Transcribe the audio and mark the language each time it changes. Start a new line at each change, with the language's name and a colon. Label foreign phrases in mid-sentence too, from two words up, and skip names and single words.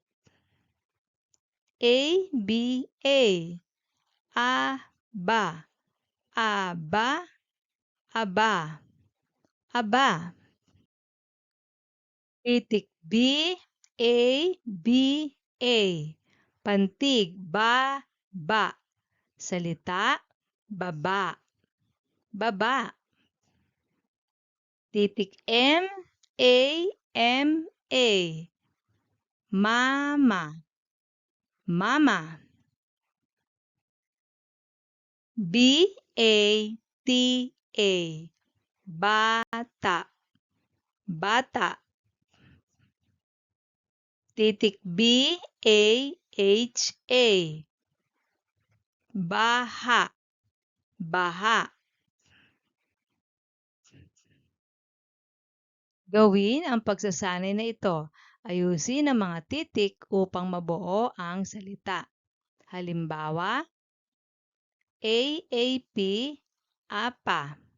Filipino: A, B, A. Aba, aba, aba, aba. Titik B, A, B, A. Pantig ba, ba. Salita, baba, baba. Titik M, A, M, A. Mama, mama. B, A, T, A. Bata, bata. Titik B, A, H, A. Baha, baha. Gawin ang pagsasanay na ito. Ayusin ang mga titik upang mabuo ang salita. Halimbawa, AAP, apa.